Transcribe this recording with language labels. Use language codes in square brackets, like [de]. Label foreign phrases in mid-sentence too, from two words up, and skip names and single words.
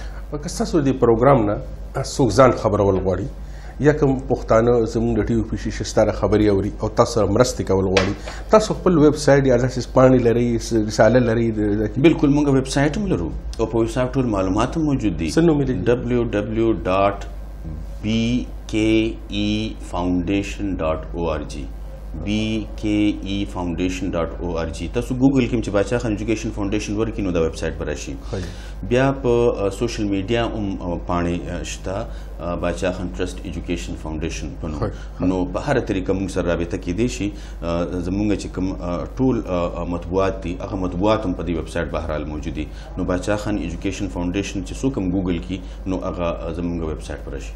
[ps] که ستاسو د پروګرام نه څوک ځان خبرول غواړي یا کوم پښتانه زموږ د ټي وي پي شي ستاره خبرې اوري او تاسو سره مرستې کول غواړي تاسو خپل ویب سایټ یا داسې پاڼې لرئ رساله لرئ بالکل موږ ویب سایټ هم لرو او په ویب سایټ ټول معلومات هم موجود دي څه نوم یې www.bkefoundation.org bkefoundation.org تاسو ګوګل کې چې باچا خان ایجوکیشن فاونډیشن ورکړئ نو دا ویب سایټ به راشي بیا په [en] social media [ps] هم پاڼې شته باچا خان ټرسټ ایجوکیشن فاونډیشن په نوم نو په هره طریقه موږ سره رابطه کیدای شي زموږ چې کوم ټول مطبوعات دي هغه مطبوعات هم په دې ویب سایټ بهرحال موجود دي نو باچا خان ایجوکیشن فاونډیشن چې څوک هم ګوګل کړي نو هغه زموږ ویب سایټ به راشي